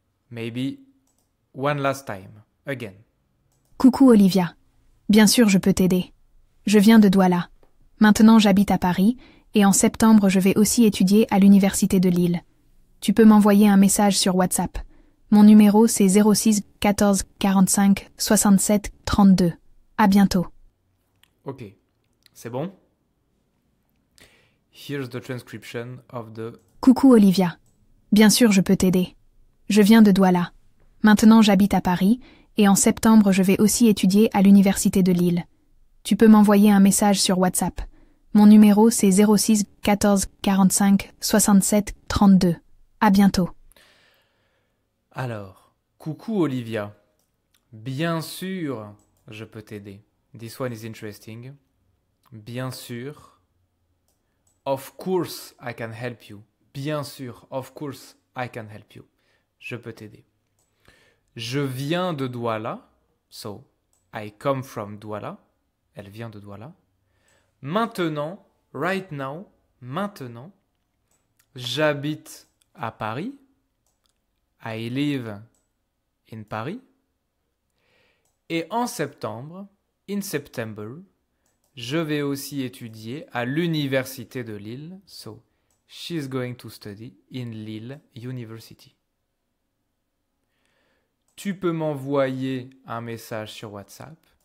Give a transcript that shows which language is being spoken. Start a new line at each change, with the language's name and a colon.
English: Maybe one last time, again.
French: Coucou Olivia. Bien sûr, je peux t'aider. Je viens de Douala. Maintenant, j'habite à Paris et en septembre, je vais aussi étudier à l'Université de Lille. Tu peux m'envoyer un message sur WhatsApp. Mon numéro, c'est 06 14 45 67 32. À bientôt. Ok, c'est bon?
English: Here's the transcription of the...
French: Coucou Olivia. Bien sûr, je peux t'aider. Je viens de Douala. Maintenant, j'habite à Paris, et en septembre, je vais aussi étudier à l'Université de Lille. Tu peux m'envoyer un message sur WhatsApp. Mon numéro, c'est 06 14 45 67 32. À bientôt. Alors, coucou Olivia. Bien sûr, je peux t'aider.
English: This one is interesting.
French: Bien sûr.
English: Of course, I can help you.
French: Bien sûr,
English: of course, I can help you.
French: Je peux t'aider. Je viens de Douala.
English: So, I come from Douala.
French: Elle vient de Douala. Maintenant,
English: right now,
French: maintenant, j'habite à Paris.
English: I live in Paris.
French: Et en septembre,
English: in September,
French: je vais aussi étudier à l'université de Lille.
English: So, she's going to study in Lille University.
French: Tu peux m'envoyer un message sur WhatsApp.